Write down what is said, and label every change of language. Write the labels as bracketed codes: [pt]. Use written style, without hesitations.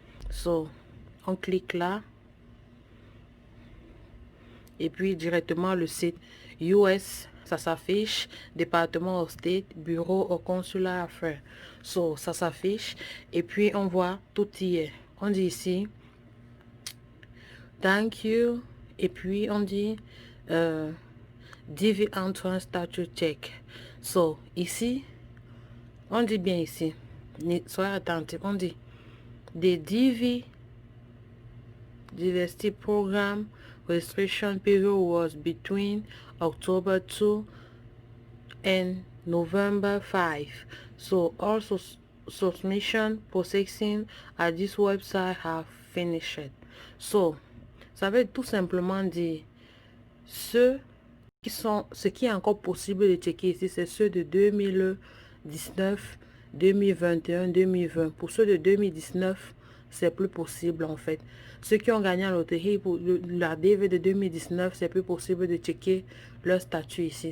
[fr] So, on clique là et puis directement le site US, ça s'affiche, département of state, bureau au consulat affaires. So, ça s'affiche et puis on voit tout y est. On dit ici thank you et puis on dit DV Entrance Statue Check. So, ici, on dit [en] bien ici, soyez attentifs, on dit the DV Diversity Program registration period was between October 2 and November 5. So, also submission processing at this website have finished. [fr] So, ça veut tout simplement dire ce qui est encore possible de checker ici, c'est ceux de 2019, 2021, 2020. Pour ceux de 2019, c'est plus possible en fait. Ceux qui ont gagné la loterie pour la DV de 2019, c'est plus possible de checker leur statut ici.